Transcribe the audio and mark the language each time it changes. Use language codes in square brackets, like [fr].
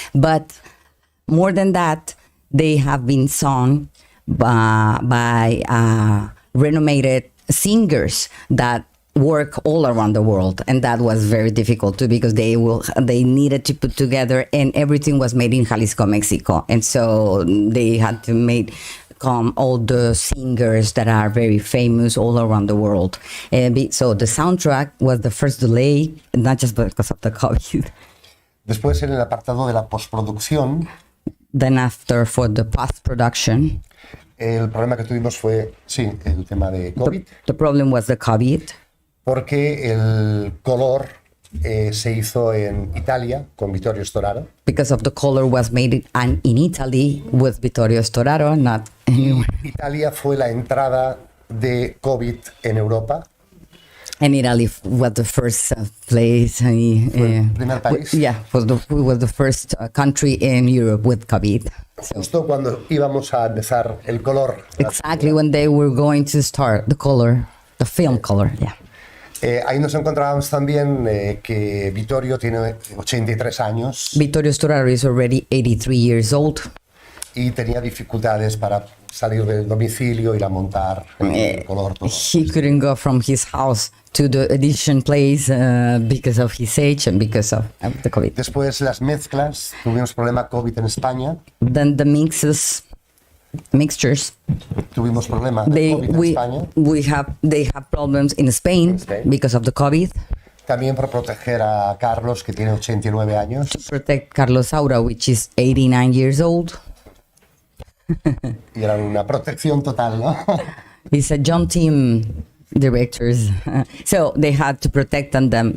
[en] But more than that, they have been sung by renowned singers that work all around the world, and that was very difficult too because they needed to put together, and everything was made in Jalisco, Mexico, and so they had to come all the singers that are very famous all around the world. So the soundtrack was the first delay, not just because of the COVID. [es] Después, en el apartado de la postproducción, [en] Then after, for the post-production, [es] el problema que tuvimos fue, sí, el tema de COVID, [en] the problem was the COVID. [es] porque el color se hizo en Italia con Vittorio Storaro. [en] Because of the color was made in Italy with Vittorio Storaro, not anywhere. [es] Italia fue la entrada de COVID en Europa. [en] And Italy was the first place. [es] el primer país. [en] Was the first country in Europe with COVID. So, [es] Justo cuando íbamos a empezar el color. [en] exactly when they were going to start the film color, yeah. [es] Ahí nos encontrábamos también que Vittorio tiene 83 años [en] Vittorio Storaro is already 83 years old. [es] y tenía dificultades para salir del domicilio, ir a montar el color. Todo. [en] He couldn't go from his house to the edition place because of his age and because of the COVID. [es] Después las mezclas, tuvimos problema COVID en España, [en] Then the mixtures, [es] tuvimos problema de COVID en España. [en] they have problems in Spain because of the COVID. [es] También por proteger a Carlos, que tiene 89 años. [en] To protect Carlos Saura, which is 89 years old. [es] Y era una protección total, ¿no? [en] He's a John Team directors, so they had to protect on them.